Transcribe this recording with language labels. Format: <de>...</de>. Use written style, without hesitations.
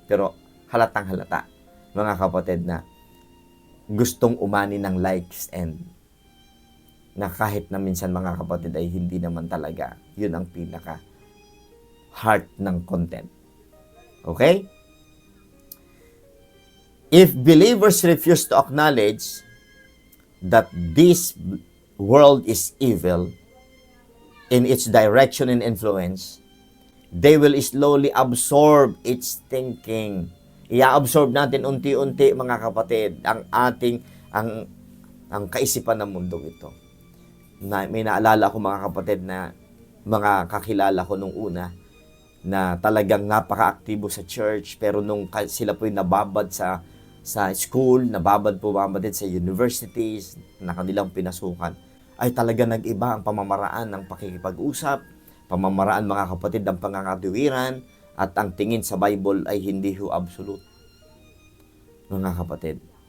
<tl>Pero halatang halata, mga kapatid, na gustong umani ng likes and na kahit na minsan, mga kapatid, ay hindi naman talaga yun ang pinaka heart ng content.</tl> <en>Okay? If believers refuse to acknowledge that this world is evil in its direction and influence, they will slowly absorb its thinking.</en> <tl>I-absorb natin unti-unti, mga kapatid, ang kaisipan ng mundong ito. May naalala ko, mga kapatid, na mga kakilala ko nung una na talagang napaka-aktibo sa church, pero nung sila po'y nababad sa school, bumabad din sa universities na kanilang pinasukan, ay talaga nag-iba ang pamamaraan ng pakikipag-usap, pamamaraan, mga kapatid, ng pangangatuwiran, at ang tingin sa Bible ay hindi ho absolute, mga kapatid.</tl>